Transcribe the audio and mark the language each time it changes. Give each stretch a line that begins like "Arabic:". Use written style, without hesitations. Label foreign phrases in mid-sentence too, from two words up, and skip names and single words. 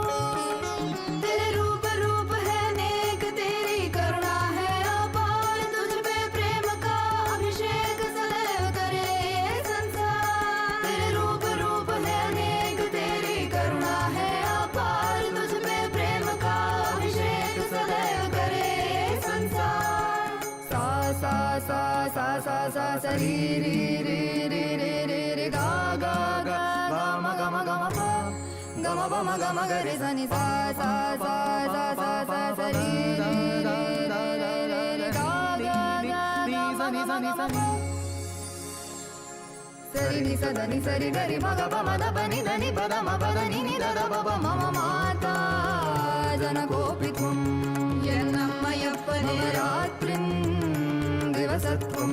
Hindi: तेरे रूप रूप है नेक, तेरी करुणा है अपार, तुझ पे प्रेम का अभिषेक सदैव करे ये संसार। तेरे रूप रूप है नेक, तेरी करुणा है अपार, तुझ पे प्रेम का अभिषेक सदैव करे ये संसार। सा सा सा सा सा सा री री री री री री री गा गा गा गा म ग म ग म प ग म प म ग म ग रे सा नि सा सा सा सा सा सा सा री री री री री री गा गा गा गा सा नि सा नि सा प सरि नि सा द नि सरि ग रि म ग प म द प नि द नि प द म प द नि नि द द प प म म
Sanskrit: माता जनकोऽपि त्वं यन्नमयप्पने रात्रिम् दिवसत्वं